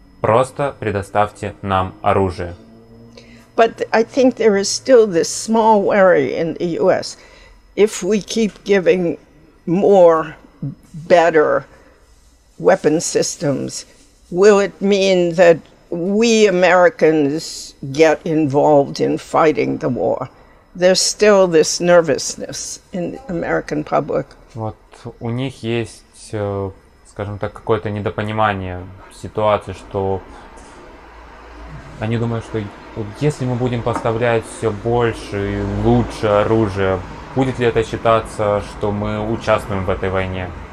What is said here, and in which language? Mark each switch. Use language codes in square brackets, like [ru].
[ru] Просто предоставьте нам оружие. [en] But I think there is still this small worry in the U.S. If we keep giving more, better weapon systems, will it mean that we Americans get involved in fighting the war? There's still this nervousness in the American public. [ru] Вот у них есть, скажем так, какое-то недопонимание ситуации, что они думают, что если мы будем поставлять все больше и лучше оружие, будет ли это считаться, что мы участвуем в этой войне?